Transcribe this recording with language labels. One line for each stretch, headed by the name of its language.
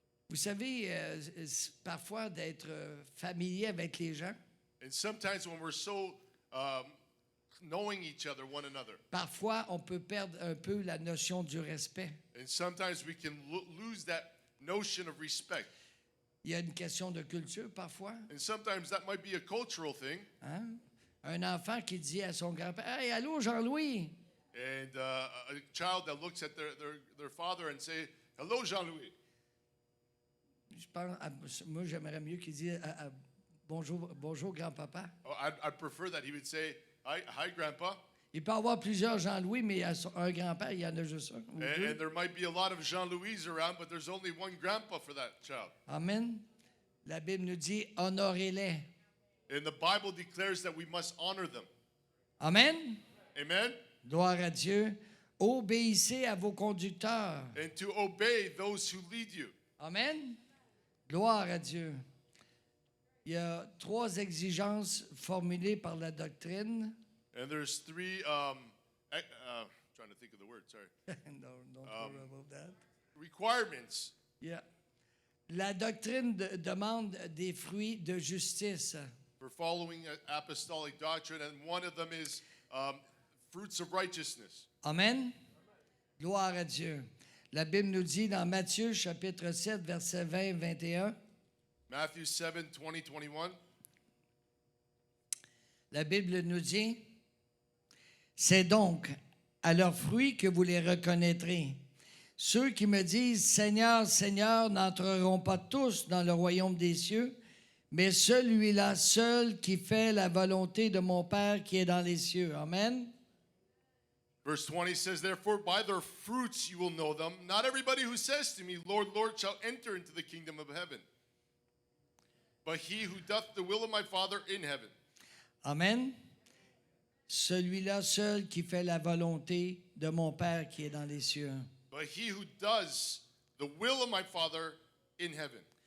French: Vous savez, parfois d'être familier avec les gens,
English: And sometimes when we're so knowing each other, one another,
French: parfois on peut perdre un peu la notion du respect.
English: and sometimes we can lose that notion of respect.
French: Il y a une question de culture parfois.
English: And sometimes that might be a cultural thing.
French: Hein? Un enfant qui dit à son grand-père, « Hey, allô, Jean-Louis! »
English: And a child that looks at their father and say, "Hello, Jean-Louis."
French: Je pense, moi, j'aimerais mieux qu'il dise bonjour, grand-papa.
English: Oh, I'd prefer that he would say, hi, Grandpa.
French: Il peut y avoir plusieurs Jean-Louis, mais un grand-père, il y en a juste un. Ou deux.
English: And there might be a lot of Jean-Louis around, but there's only one grandpa for that child. Amen.
French: La Bible nous dit, honorez-les.
English: And the Bible declares that we must honor them. Amen. Amen?
French: Gloire à Dieu. Obéissez à vos conducteurs.
English: And to obey those who lead you.
French: Amen. Gloire à Dieu. Il y a 3 exigences formulées par la doctrine.
English: And there's 3, trying to think of the word, sorry. Don't worry about that. Requirements.
French: Yeah. La doctrine demande des fruits de justice.
English: For following apostolic doctrine, and one of them is fruits of righteousness.
French: Amen. Gloire à Dieu. La Bible nous dit dans Matthieu chapitre 7, versets 20-21.
English: Matthew 7, 20, 21.
French: La Bible nous dit, c'est donc à leurs fruits que vous les reconnaîtrez. Ceux qui me disent, Seigneur, Seigneur, n'entreront pas tous dans le royaume des cieux, mais celui-là seul qui fait la volonté de mon Père qui est dans les cieux. Amen.
English: Verse 20 says, "Therefore by their fruits you will know them. Not everybody who says to me, Lord, Lord, shall enter into the kingdom of heaven, but he who doth the will of my Father in heaven." Amen.
French: Celui-là seul qui fait la volonté de mon Père qui est dans les cieux.
English: But he who does the will of my Father in heaven.